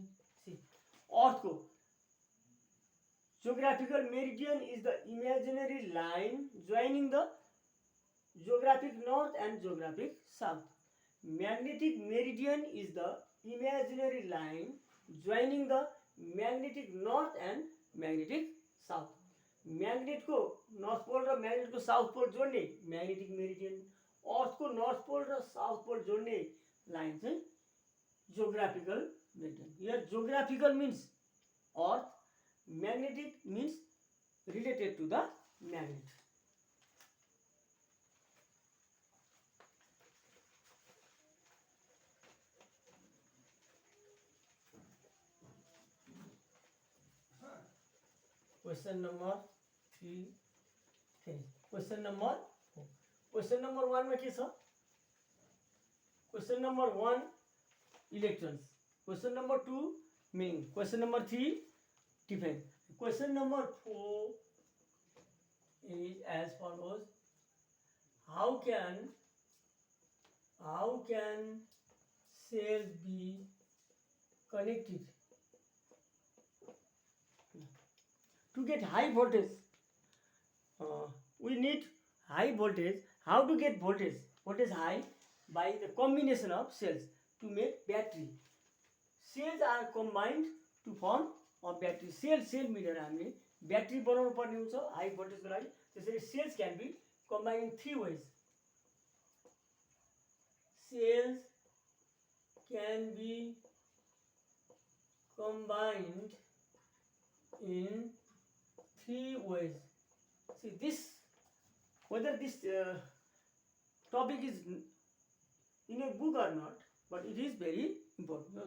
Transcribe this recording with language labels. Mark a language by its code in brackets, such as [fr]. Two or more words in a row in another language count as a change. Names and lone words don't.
[en] See, Earth को geographical meridian is the imaginary line joining the geographic north and geographic south. Magnetic meridian is the imaginary line joining the magnetic north and magnetic south. magnet को north pole र magnet को south pole जोड्ने magnetic meridian, earth को north pole र south pole जोड्ने line चाहिँ geographical meridian। here geographical means earth, magnetic means related to the magnet. question number 3 question number 4. question number 1 [ne] में के छ? [en] question number 1 electrons, question number 2 meaning, question number 3 define. question number 4 is as follows: how can cells be connected to get high voltage? We need high voltage. How to get voltage high? By the combination of cells to make battery. Cells are combined to form a battery. [ne] Cell मिलेर हामीले ब्याट्री बनाउनु पर्ने हुन्छ [en] high voltageको [ne] लागि. [en] त्यसैले cells can be combined in three ways. Cells can be combined in three ways. See this, whether this topic is in a book or not, but it is very important.